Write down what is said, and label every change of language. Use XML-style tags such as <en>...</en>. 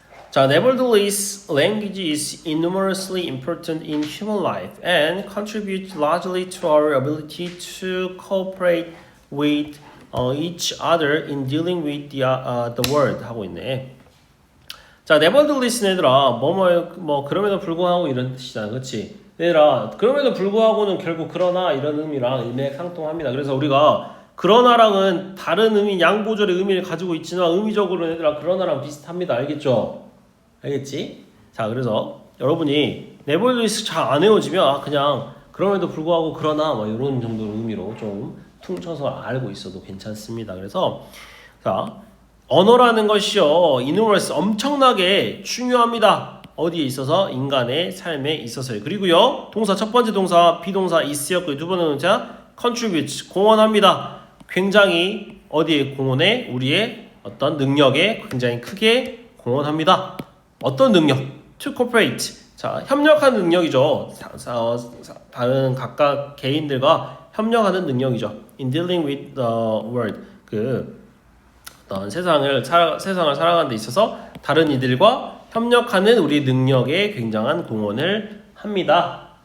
<en>자, nevertheless, language is enormously important in human life and contributes largely to our ability to cooperate with each other in dealing with the world</en> <ko>하고 있네. 자, nevertheless 얘들아, 그럼에도 불구하고 이런 뜻이잖아, 그렇지? 얘들아, 그럼에도 불구하고는 결국 그러나 이런 의미랑 일맥상통합니다. 그래서 우리가 그러나랑은 다른 의미, 양보절의 의미를 가지고 있지만 의미적으로는 얘들아 그러나랑 비슷합니다. 알겠죠? 알겠지? 자, 그래서 여러분이 nevertheless 잘 안 외워지면 그냥 그럼에도 불구하고 그러나 이런 정도의 의미로 좀 퉁쳐서 알고 있어도 괜찮습니다. 그래서 자, 언어라는 것이요 enormous 엄청나게 중요합니다. 어디에 있어서? 인간의 삶에 있어서요. 그리고요 동사 첫 번째 동사 비동사 is였고요. 두 번째 동사 contribute 공헌합니다. 굉장히 어디에 공헌해? 우리의 어떤 능력에 굉장히 크게 공헌합니다. 어떤 능력?</ko> <en>To cooperate.</en> <ko>자, 협력하는 능력이죠. 다른 각각 개인들과 협력하는 능력이죠.</ko> <en>In dealing with the world.</en> <ko>어떤 세상을 살아가는 데 있어서 다른 이들과 협력하는 우리 능력에 굉장한 공헌을 합니다.</ko>